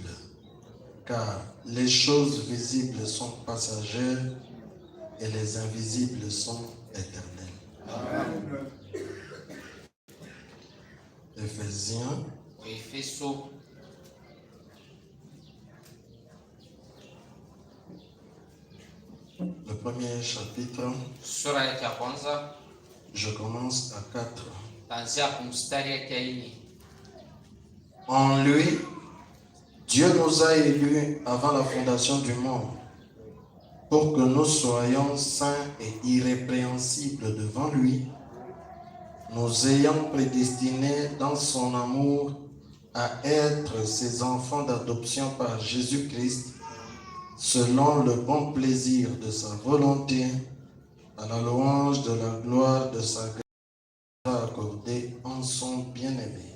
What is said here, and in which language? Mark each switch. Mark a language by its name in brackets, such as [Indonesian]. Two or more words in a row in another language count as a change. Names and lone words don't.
[French] Car les choses visibles sont passagères et les invisibles sont éternelles. Amen. Éphésiens, [Swahili] Efeso [French] le premier chapitre, [Swahili] sura yake ya kwanza [French] je commence à 4. [Swahili] kuanzia kwa mstari yake ya 4. [French] En lui, Dieu nous a élus avant la fondation du monde pour que nous soyons saints et irrépréhensibles devant lui, nous ayant prédestinés dans son amour à être ses enfants d'adoption par Jésus-Christ, selon le bon plaisir de sa volonté, à la louange de la gloire de sa grâce accordée en son bien-aimé.